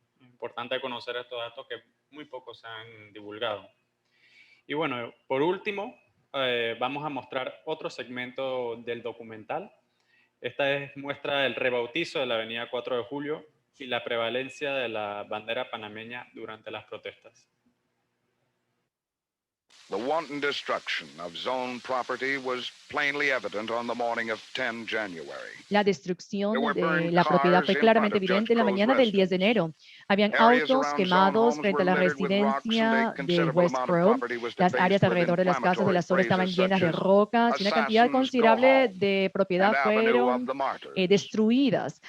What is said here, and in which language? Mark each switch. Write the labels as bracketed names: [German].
[Spanish] Importante conocer estos datos que muy pocos se han divulgado. Y bueno, por último, vamos a mostrar otro segmento del documental. Esta es muestra del rebautizo de la avenida 4 de Julio y la prevalencia de la bandera panameña durante las protestas. [English] The wanton destruction of zone property was plainly evident on the morning of 10 January. [Spanish] La destrucción de la propiedad fue claramente evidente en la mañana del 10 de enero. Habían autos quemados frente a la residencia de West Crow. Las áreas alrededor de las casas de la zona estaban llenas de rocas y una cantidad considerable de propiedad fueron destruidas.